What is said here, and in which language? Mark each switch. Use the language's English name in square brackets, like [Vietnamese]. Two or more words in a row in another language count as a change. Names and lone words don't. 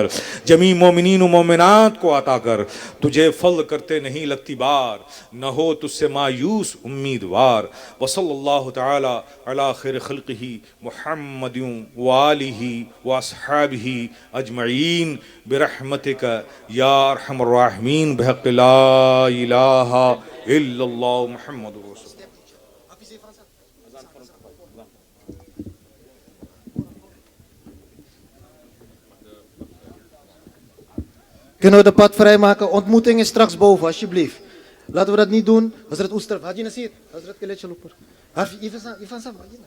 [Urdu] جمیع مومنین و مومنات کو عطا کر. تجھے فضل کرتے نہیں لگتی بار، نہ ہو تجھ سے مایوس امیدوار. [Arabic] وصلی اللہ تعالی علی خیر خلقہ محمد وآلہ واصحابہ اجمعین برحمتک یا ارحم الراحمین بحق لا الہ الا اللہ محمد رسول. [Dutch] Kunnen we de pad vrijmaken? Ontmoeting is straks boven, alsjeblieft. Laten we dat niet doen. Hazrat Oestraf, Haji Nasir. Hazrat Keletje Loper. Ivan Sam.